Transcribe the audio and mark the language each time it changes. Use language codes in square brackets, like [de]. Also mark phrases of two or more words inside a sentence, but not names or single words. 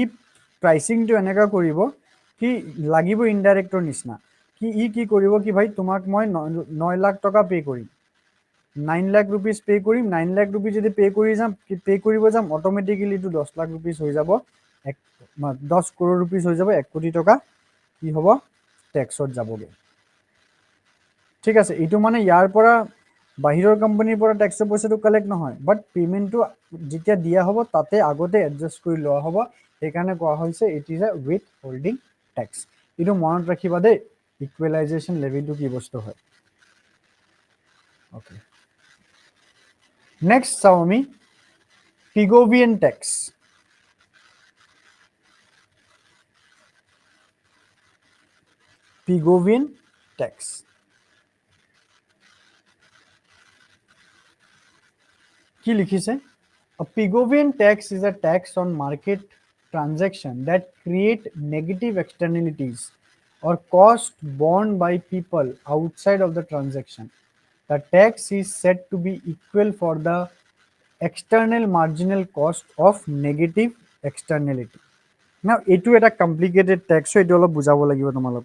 [as] প্ৰাইচিংটো এনেকুৱা কৰিব কি লাগিব ইনডাইৰেক্টৰ নিচিনা, কি ই কি কৰিব কি ভাই তোমাক মই 9 লাখ টকা পে কৰিম, 9 লাখ [en] rupees pay [as] কৰিম, 9 লাখ রুপিস যদি পে কৰিব যাম অটোমেটিক্যালি এইটো 10 লাখ রুপিস হৈ যাব, 10 [en] crore rupees [as] হৈ যাব, 1 কোটি টকা কি হ'ব ট্যাক্সত যাবগে। ঠিক আছে, এইটো মানে ইয়াৰ পৰা বাহিৰৰ কোম্পানীৰ পৰা টেক্সৰ পইচাটো কালেক্ট নহয়, বাট পে'মেণ্টটো যেতিয়া দিয়া হ'ব তাতে আগতে এডজাষ্ট কৰি লোৱা হ'ব, সেইকাৰণে কোৱা হৈছে [en] it is a withholding tax. [as] এইটো মনত ৰাখিবা দেই, [en] equalisation levy [as] কি বস্তু হয়। [en] okay, next [as] চাওঁ আমি [en] Pigovian tax. Pigovian tax [as] কি লিখিছে? [en] A Pigovian tax is a tax on market transaction that create negative externalities or cost borne by people outside of the transaction. The tax is said to be equal for the external marginal cost of negative externality. Now, [as] এইটো এটা [en] complicated tax, [as] so এইটো অলপ বুজাব লাগিব তোমালোকক।